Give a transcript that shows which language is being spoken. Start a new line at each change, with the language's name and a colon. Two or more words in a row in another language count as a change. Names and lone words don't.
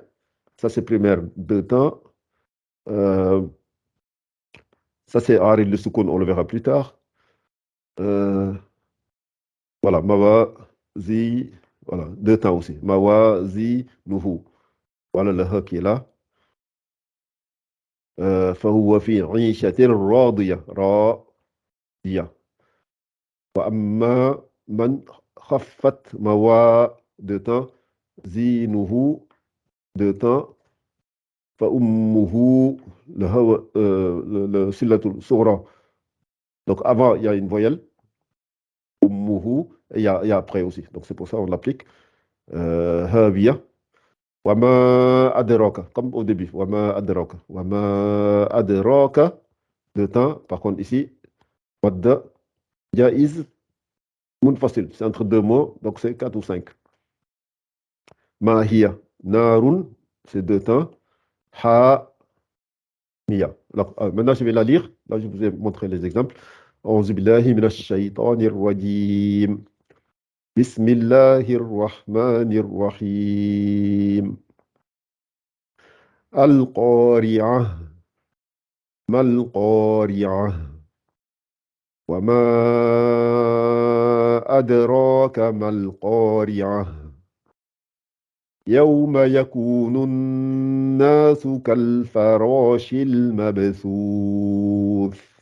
French: Ça c'est primaire, deux temps. Euh, ça c'est
Arabic: عارض للسكون,
French: on le verra plus tard.
Arabic: Voilà, موا زي.
French: Voilà, deux temps aussi.
Arabic: موا زي نه.
French: Voilà le Ha qui est là.
Arabic: فهو في عيشة راضية راضية وأما من خفت موازينه
French: deux temps
Arabic: فأمه le صلة الصغرى.
French: Donc avant il y a une voyelle أمه Et il y a après aussi. Donc c'est pour ça qu'on l'applique.
Arabic: هاوية وما أدراك,
French: comme au début.
Arabic: وما أدراك. وما أدراك,
French: deux temps. Par contre, ici,
Arabic: مد جائز منفصل.
French: C'est entre deux mots, donc c'est 4 ou 5.
Arabic: ما هيه نار,
French: c'est deux temps.
Arabic: حا مية.
French: Alors, maintenant, je vais la lire. Là, je vous ai montré les exemples.
Arabic: أعوذ بالله من الشيطان الرجيم بسم الله الرحمن الرحيم القارعة ما القارعة وما أدراك ما القارعة يوم يكون الناس كالفراش المبثوث